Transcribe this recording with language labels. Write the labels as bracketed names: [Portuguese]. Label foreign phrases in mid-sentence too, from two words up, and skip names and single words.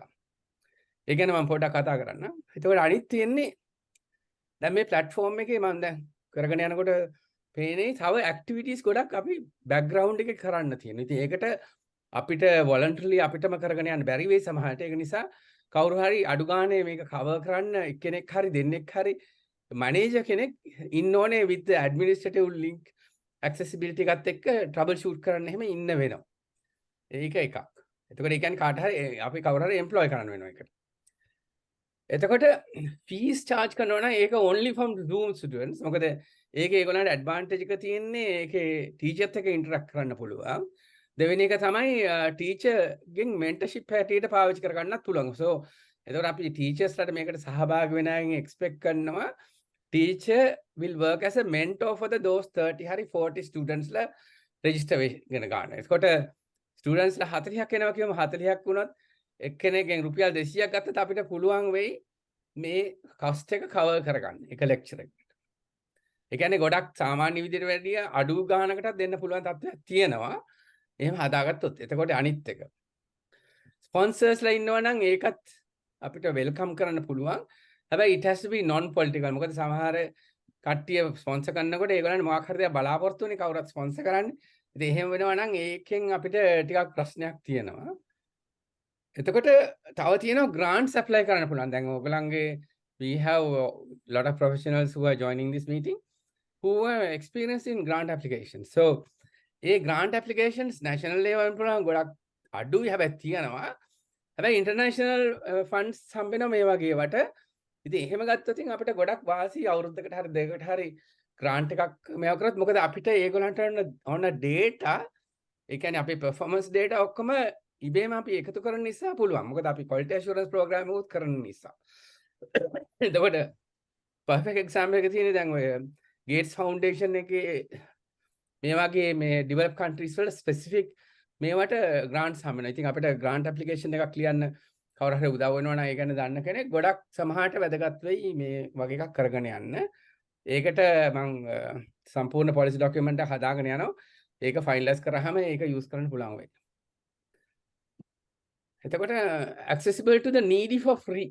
[Sinhala] ඒ ගැන මම පොඩ්ඩක් කතා කරන්න. එතකොට අනිත් තියෙන්නේ දැන් මේ platform එකේ මම දැන් කරගෙන යනකොට පේනේ තව activities ගොඩක් අපි background එකේ කරන්න තියෙනවා. ඉතින් ඒකට අපිට voluntarily අපිටම කරගෙන යන්න බැරි වෙයි සමහරට. ඒක නිසා කවුරු හරි අඩු ගානේ මේක cover කරන්න එක්කෙනෙක් හරි දෙන්නෙක් හරි manager කෙනෙක් ඉන්න ඕනේ [English] with the administrative link accessibility [Sinhala] එකත් එක්ක [English] trouble shoot [Sinhala] කරන්න එහෙම ඉන්න වෙනවා. ඒක එකක්. එතකොට ඒ කියන්නේ කාට හරි අපි කවුරු හරි employ කරන්න වෙනවා ඒකට. [English] එතකොට fees charge [Sinhala] කරනවා නම් ඒක [English] only from Zoom students. [Sinhala] මොකද ඒකේ ඒගොල්ලන්ට advantage එක තියෙන්නේ ඒකේ teachers එක interact කරන්න පුළුවන්. දෙවෙනි එක තමයි teacher ගෙන් mentorship හැටියට පාවිච්චි කර ගන්නත් පුළුවන්. So එතකොට අපි teachers ලට මේකට සහභාගී වෙන අයගෙන් expect කරනවා [English] teacher will work as a mentor for those [Sinhala] 30 හරි 40 students la register වෙගෙන ගන්න. එතකොට students ලා 40ක් එනවා කියමු 40ක් වුණොත් එක්කෙනෙක්ගෙන් රුපියල් 200ක් ගත්තත් අපිට පුළුවන් වෙයි මේ cost එක cover කරගන්න එක lecture එකකට. ඒ කියන්නේ ගොඩක් සාමාන්‍ය විදිහට වැඩිය අඩු ගානකටත් දෙන්න පුළුවන් තත්ත්වයක් තියෙනවා. එහෙම හදාගත්තොත්. එතකොට අනිත් එක. sponsors ලා ඉන්නවා නම් ඒකත් අපිට වෙල්කම් කරන්න පුළුවන්. [English] හැබැයි it has to be non political. [Sinhala] මොකද සමහර කට්ටිය ස්පොන්සර් කරනකොට ඒගොල්ලන් මොකක් හරි දෙයක් බලාපොරොත්තු වෙන්නේ කවුරුත් ස්පොන්සර් කරන්නේ. ඉතින් එහෙම වෙනවා නම් ඒකෙන් අපිට ටිකක් ප්‍රශ්නයක් තියෙනවා. එතකොට තව තියෙනවා grants apply කරන්න පුළුවන්. දැන් ඕගොල්ලන්ගේ [English] we have a lot of professionals who are joining this meeting who are experienced in grant applications. [Sinhala] So ඒ [English] grant applications national level [Sinhala] වල ගොඩක් අඩුයි හැබැයි තියෙනවා. හැබැයි [English] international funds [Sinhala] හම්බෙනවා මේ වගේ වට. ඉතින් එහෙම ගත්තොත් අපිට ගොඩක් වාසි අවුරුද්දකට හරි දෙකකට හරි grant එකක් මේව කරොත් මොකද අපිට ඒගොල්ලන්ට ඕන data ඒ කියන්නේ අපේ [English] performance data [Sinhala] ඔක්කොම ඉබේම අපි එකතු කරන නිසා පුළුවන්. මොකද අපි [English] quality assurance program [Sinhala] එකක් කරන නිසා. එතකොට perfect example එක තියෙන්නේ දැන් ඔය Gates Foundation එකේ මේ වගේ මේ [English] developed countries [Sinhala] වල specific මේවට grants හම්බෙනවා. ඉතින් අපිට [English] grant application [Sinhala] එකක් ලියන්න කවුරු හරි උදව් වෙනවා නම් ඒ ගැන දන්න කෙනෙක් ගොඩක් සමහරට වැදගත් වෙයි මේ වගේ එකක් කරගෙන යන්න. ඒකට මම සම්පූර්ණ policy document එක හදාගෙන යනවා. ඒක finalize කරාම ඒක use කරන්න පුළුවන් වෙයි. එතකොට [English] accessible to the needy for free.